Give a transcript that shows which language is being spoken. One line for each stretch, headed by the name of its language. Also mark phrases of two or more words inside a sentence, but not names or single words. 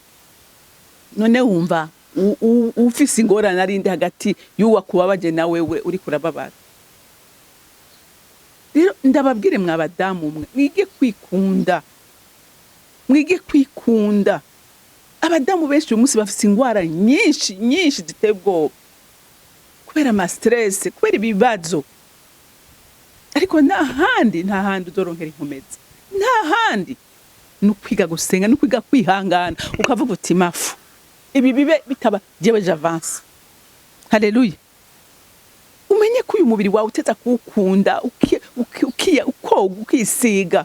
Rundi: None wumva ufise ingorane arinde hagati yuwa kubabaje na wewe uri kurababara. Rero ndababwire mwabadamu mwe, mwige kwikunda, mwige kwikunda. Abadamu benshi uyu munsi bafise ingwara nyinshi ziteye ubwoba kubera ama stress, kubera ibibazo. Ariko nta handi uzoronkera inkomezi, nta handi. Nukwiga gusenga, nukwiga kwihangana, ukavuga uti mafu ibi bibe bitaba jewe j'avance. Haleluya. Umenye ko uyu mubiri wawe uteza kuwukunda, ukoga, ukisiga.